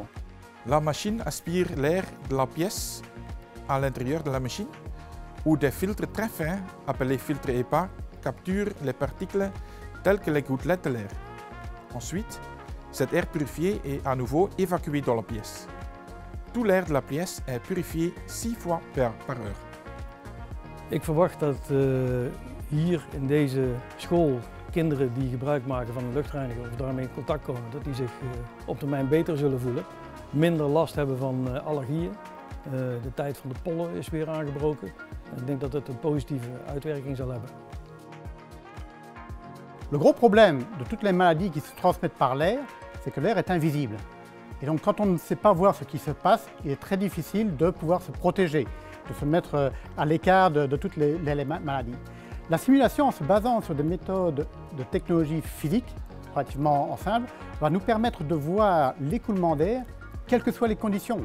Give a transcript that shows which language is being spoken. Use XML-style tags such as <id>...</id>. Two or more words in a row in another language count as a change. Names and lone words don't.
<fr>La machine aspire l'air de la pièce à l'intérieur de la machine, où des filtres très fins, appelés filtres EPA, capturent les particules telles que les gouttelettes de l'air. Ensuite, cet air purifié est à nouveau évacué dans la pièce. Tout l'air de la pièce est purifié 6 fois per heure.</fr> <nl>Ik verwacht dat hier in deze school kinderen die gebruik maken van een luchtreiniger of daarmee in contact komen, dat die zich op termijn beter zullen voelen. Minder last hebben van allergieën. De tijd van de pollen is weer aangebroken. Ik denk dat het een positieve uitwerking zal hebben.</nl> <fr>Le gros problème de toutes les maladies qui se transmettent par l'air, c'est que l'air est invisible. Et donc quand on ne sait pas voir ce qui se passe, il est très difficile de pouvoir se protéger, de se mettre à l'écart de toutes les maladies. La simulation, en se basant sur des méthodes de technologie physique, relativement simples, va nous permettre de voir l'écoulement d'air, quelles que soient les conditions.</fr>